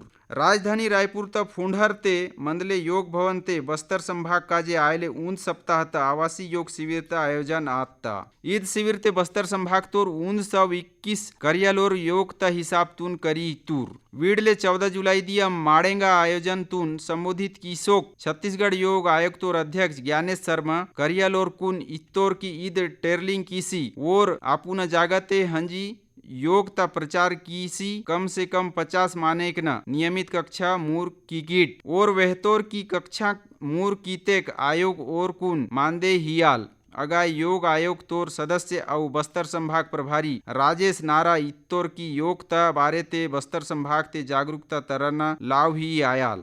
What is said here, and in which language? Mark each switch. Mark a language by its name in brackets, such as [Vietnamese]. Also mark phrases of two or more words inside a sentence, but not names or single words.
[Gondi] राजधानी रायपुर त फुंडहर ते मंदले योग भवन ते बस्तर संभाग काजे आयले ऊंद सप्ताह त आवासीय योग शिविर त आयोजन आता। ईद शिविर ते बस्तर संभाग तोर 1921 करियालोर योग त हिसाब तुन करी तूर वीडले 14 जुलाई दिया माड़ेंगा आयोजन तुन संबोधित किसोक छत्तीसगढ़ योग आयोग तोर अध्यक्ष ज्ञानेश शर्मा करियालोर कुन इत्तोर की ईद टेरलिंग किसी और आपुन जागते हंजी योग ता प्रचार कीसी [Hindi] कम से कम [Gondi] 50 मानेक न नियमित कक्षा मूर की कीट और वहतोर की कक्षा मूर कीतेक आयोग और कुन मानदे हियाल अगाय योग आयोग तोर सदस्य और बस्तर संभाग प्रभारी राजेश नारा इत्तोर की योग ता बारे ते बस्तर संभाग ते जागरूकता तरना लाव ही आयाल।